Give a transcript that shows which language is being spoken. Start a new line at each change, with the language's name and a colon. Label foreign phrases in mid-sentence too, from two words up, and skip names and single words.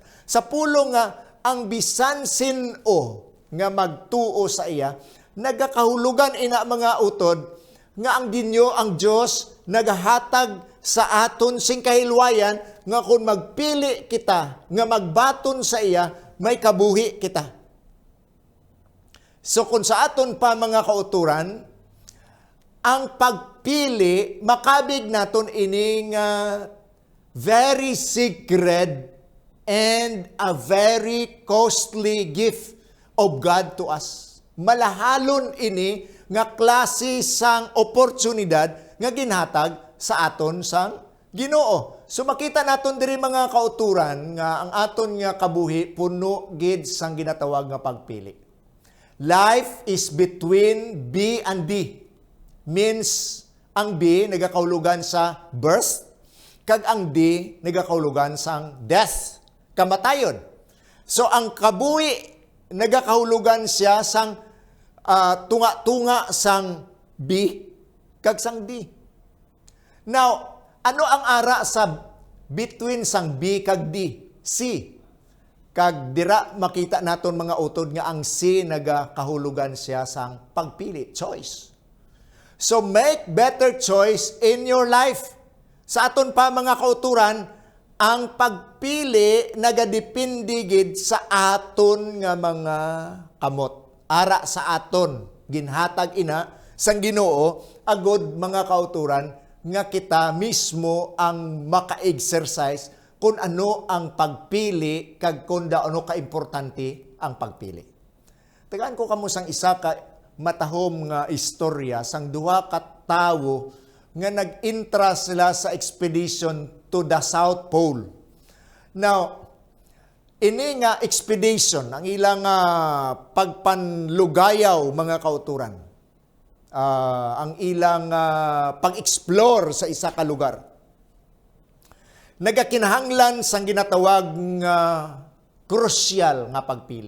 Hiligaynon: Sa pulo nga ang bisan sin-o nga magtuo sa iya, nagakahulugan ina mga utod nga ang Ginoo ang Dios nagahatag sa aton sing kahilwayan nga kung magpili kita nga magbaton sa iya, may kabuhi kita. So kung sa aton pa mga kauturan, ang pagpili, makabig naton ining
English: very sacred and a very costly gift of God to us.
Hiligaynon: Malahalon ini nga klase sang oportunidad nga ginhatag sa aton sang Ginoo. So makita naton diri mga kauturan nga ang aton nga kabuhi puno gid sang ginatawag nga pagpili.
English: Life is between B and D.
Hiligaynon: Means, ang B nagakahulugan sa birth, kag ang D nagakahulugan sa death, kamatayon. So, ang kabuhi nagakahulugan siya sang tunga-tunga sang B, kag sang D. Now, ano ang ara sa between sang B kag D? C. Kag dira makita naton mga utod nga ang C nagakahulugan siya sang pagpili, choice.
English: So make better choice in your life.
Hiligaynon: Sa aton pa mga kauturan, ang pagpili nagadepende gid sa aton nga mga kamot. Ara sa aton ginhatag ina sang Ginoo agod mga kauturan nga kita mismo ang maka-exercise kung ano ang pagpili kag kung ano ka-importante ang pagpili. Tagaan ko kamo sang isa ka matahom nga istorya sang duha ka tawo nga nag-intra sila sa
English: expedition to the South Pole.
Hiligaynon: Now, ini nga expedition, ang ilang pagpanlugayaw mga kauturan, ang ilang pag-explore sa isa ka lugar, nagakinahanglan sang ginatawag nga crucial nga pagpili.